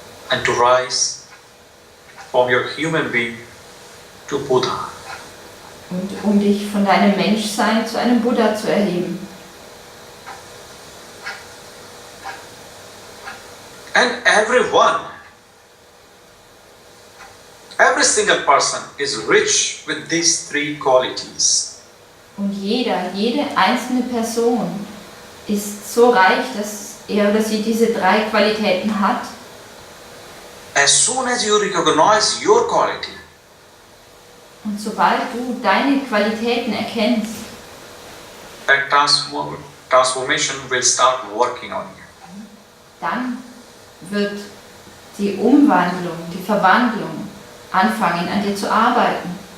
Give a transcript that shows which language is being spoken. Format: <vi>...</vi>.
<en>and to rise from your human being to Buddha.</en> <de>und um dich von deinem Menschsein zu einem Buddha zu erheben.</de> <en>And everyone, every single person is rich with these three qualities.</en> <de>Und jede einzelne Person ist so reich, dass er oder sie diese drei Qualitäten hat.</de> <en>As soon as you recognize your quality,</en> <de>Und sobald du deine Qualitäten erkennst,</de> <en>that transformation will start working on you.</en> <de>dann wird die Umwandlung, die Verwandlung anfangen, an dir zu arbeiten.</de>